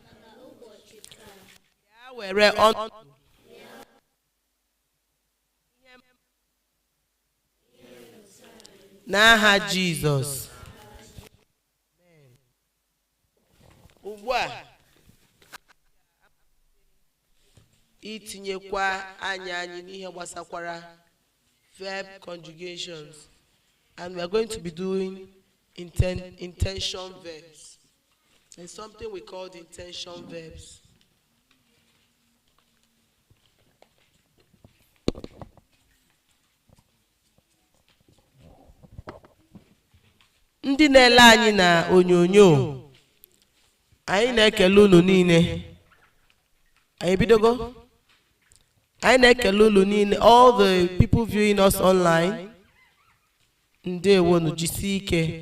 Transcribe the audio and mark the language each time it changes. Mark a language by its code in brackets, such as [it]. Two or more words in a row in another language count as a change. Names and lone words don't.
[ig] Ya were ọnụ n'aha Jizọs. Ugbu a itinyekwa anyị n'ihe gbasakwara [en] verb conjugations, and we are going to be doing intention verbs. There's something we call the intention verbs. [ig] Ndị na-ele anyị na onyonyo, anyị na-ekele unu niile. Anyị bidogo? Anyị na-ekele unu niile, [en] all the people viewing us online. [ig] Ndewo nu jisi ike.